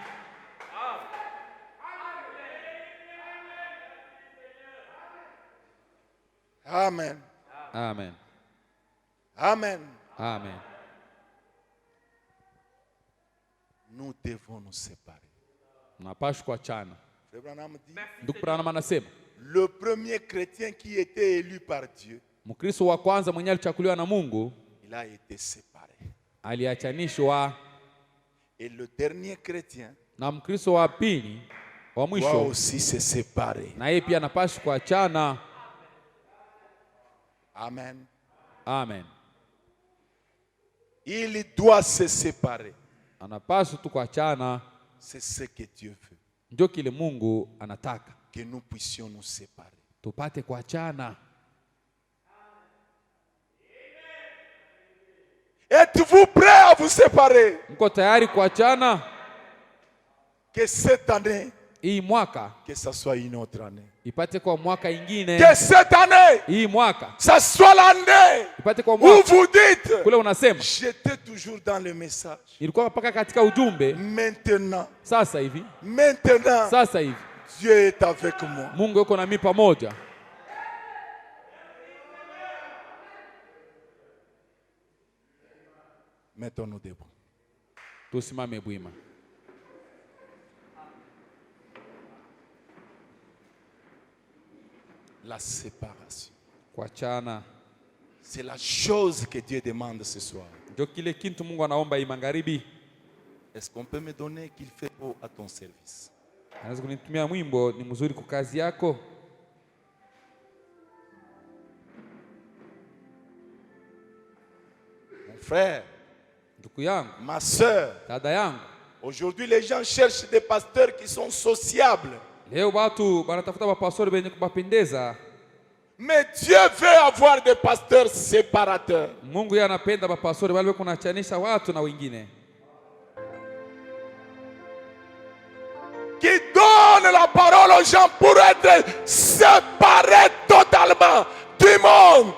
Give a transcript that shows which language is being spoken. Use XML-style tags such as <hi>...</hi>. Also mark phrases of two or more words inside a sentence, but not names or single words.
<fr>Amen.</fr> <sw>Amen.</sw> <fr>Amen.</fr> <sw>Amen.</sw> <fr>Nous devons nous séparer.</fr> <sw>Napaswa kuachana.</sw> <fr>Frère Branham dit,</fr> <sw>Ndugu Branham anasema,</sw> <fr>le premier chrétien qui était élu par Dieu,</fr> <sw>Mkristo wa kwanza mwenye alichakuliwa na Mungu</sw> <fr>il a été séparé.</fr> <sw>aliachanishwa,</sw> <fr>Et le dernier chrétien</fr> <sw>na Mkristo wa pili wa</sw> <fr>doit</fr> <sw>mwisho</sw> <fr>aussi se séparer.</fr> <sw>na yeye pia anapaswa kuachana.</sw> <fr>Amen.</fr> <sw>Amen.</sw> <fr>Il doit se séparer.</fr> <sw>Anapaswa tu kuachana,</sw> <fr>C'est ce que Dieu veut,</fr> <sw>ndio kile Mungu anataka.</sw> <fr>que nous puissions nous séparer.</fr> <sw>Tupate kuachana.</sw> <fr>Êtes-vous prêt à vous séparer?</fr> <sw>Mko tayari kuachana?</sw> <fr>Que cette année,</fr> <sw>Hii mwaka</sw> <fr>que ça soit une autre année.</fr> <sw>ipate kwa mwaka ingine.</sw> <fr>Que cette année,</fr> <sw>Hii mwaka</sw> <fr>ça soit l'année</fr> <sw>ipate kwa</sw> <fr>où</fr> <sw>mwaka</sw> <fr>vous dites,</fr> <sw>kule unasema</sw> <fr>j'étais toujours dans le message.</fr> <sw>ilikuwa mpaka katika ujumbe.</sw> <fr>Maintenant,</fr> <sw>Sasa hivi,</sw> <fr>maintenant,</fr> <sw>hivi</sw> <fr>Dieu est avec moi.</fr> <sw>Mungu yuko nami pamoja.</sw> <fr>Mettons-nous debout.</fr> <sw>Tusimame bwima.</sw> <fr>La séparation.</fr> <sw>kuachana.</sw> <fr>C'est la chose que Dieu demande ce soir.</fr> <sw>Ndio kile kitu Mungu anaomba hii magharibi.</sw> <fr>Est-ce qu'on peut me donner qu'il fait beau à ton service?</fr> <sw>Anaweza kunitumia mwimbo ni mzuri kwa kazi yako?</sw> <fr>Mon frère,</fr> <sw>Ndugu yangu,</sw> <fr>ma soeur,</fr> <sw>dada yangu,</sw> <fr>aujourd'hui les gens cherchent des pasteurs qui sont sociables.</fr> <sw>leo watu wanatafuta mapastori wenye kubapendeza.</sw> <fr>Mais Dieu veut avoir des pasteurs séparateurs.</fr> <sw>Mungu yeye anapenda mapastori wale kunachanisha watu na wengine.</sw> <fr>Qui donnent la parole aux gens pour être séparés totalement du monde,</fr>